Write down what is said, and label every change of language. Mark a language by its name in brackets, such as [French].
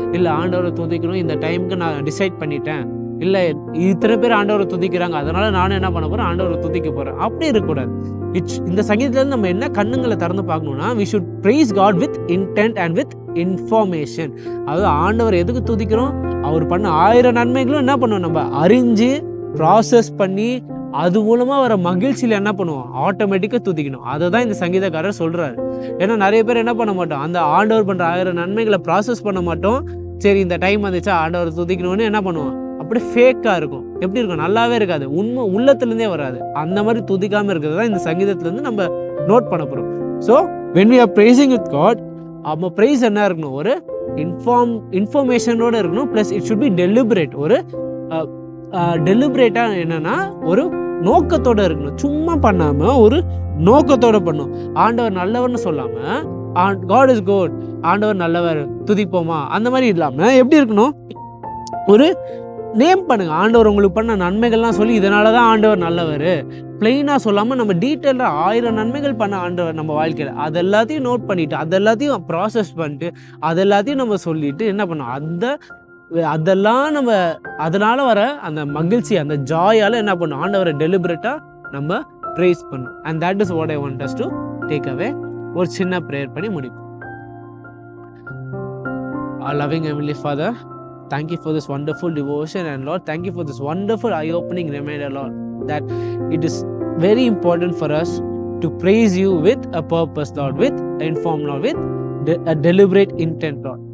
[Tamil] இல்லை ஆண்டவரை துதிக்கணும், இந்த டைமுக்கு நான் டிசைட் பண்ணிட்டேன், இல்லை இத்தனை பேர் ஆண்டவரை துதிக்கிறாங்க, அதனால நானும் என்ன பண்ண போகிறேன், ஆண்டவரை துதிக்க போகிறேன், அப்படி இருக்கக்கூடாது. இந்த சங்கீதத்துலேருந்து நம்ம என்ன கண்ணுங்களை திறந்து பார்க்கணும்னா, [English] we should praise God with intent and with information. [Tamil] அதாவது ஆண்டவர் எதுக்கு துதிக்கிறோம், அவர் பண்ண 1000 நன்மைகளும் என்ன பண்ணுவோம், நம்ம அறிஞ்சு ப்ராசஸ் பண்ணி அது மூலமாக வர மகிழ்ச்சியில் என்ன பண்ணுவோம், ஆட்டோமேட்டிக்காக துதிக்கணும். அதை தான் இந்த சங்கீதக்காரர் சொல்கிறாரு. ஏன்னா நிறைய பேர் என்ன பண்ண மாட்டோம், அந்த ஆண்டவர் பண்ணுற 1000 நன்மைகளை ப்ராசஸ் பண்ண மாட்டோம். சரி இந்த டைம் வந்துச்சா ஆண்டவர் துதிக்கணும்னு என்ன பண்ணுவோம், அப்படியே ஃபேக்காக இருக்கும். எப்படி இருக்கும்? நல்லாவே இருக்காது. உண்மை உள்ளத்துலேருந்தே வராது. அந்த மாதிரி துதிக்காமல் இருக்கிறது தான் இந்த சங்கீதத்துலேருந்து நம்ம நோட் பண்ண போகிறோம். [English] so when we are praising with God, [Tamil] நம்ம ப்ரைஸ் என்ன இருக்கணும்? ஒரு இன்ஃபர்மேஷனோடு இருக்கணும். [English] Plus it should be deliberate. [Tamil] ஒரு டெலிபரேட்டாக என்னென்னா ஒரு நோக்கத்தோடு இருக்கணும். சும்மா பண்ணாமல் ஒரு நோக்கத்தோடு பண்ணணும். ஆண்டவர் நல்லவர்னு சொல்லாமல் [English] God is good, [Tamil] ஆண்டவர் நல்லவர் துதிப்போமா அந்த மாதிரி இல்லாமல் எப்படி இருக்கணும்? ஒரு நேம் பண்ணுங்க. ஆண்டவர் உங்களுக்கு பண்ண நன்மைகள்லாம் சொல்லி இதனால தான் ஆண்டவர் நல்லவர் பிளெயினாக சொல்லாமல் நம்ம டீட்டெயிலாக 1000 நன்மைகள் பண்ண ஆண்டவர் நம்ம வாழ்க்கையில் அது எல்லாத்தையும் நோட் பண்ணிவிட்டு அது எல்லாத்தையும் ப்ராசஸ் பண்ணிட்டு அது எல்லாத்தையும் நம்ம சொல்லிவிட்டு என்ன பண்ணோம்? அதெல்லாம் நம்ம அதனால் வர அந்த மகிழ்ச்சி அந்த ஜாயால் என்ன பண்ணோம்? ஆண்டவரை டெலிபரேட்டாக நம்ம ப்ரைஸ் பண்ணோம். [English] And that is what I want us to take away. [Tamil] ஒரு சின்ன ப்ரேயர் பண்ணி முடிப்போம். [English] Our loving Heavenly Father, thank you for this wonderful devotion, and Lord, thank you for this wonderful eye-opening reminder, Lord, that it is very important for us to praise you with a purpose, Lord, with informed, Lord, with a deliberate intent, Lord.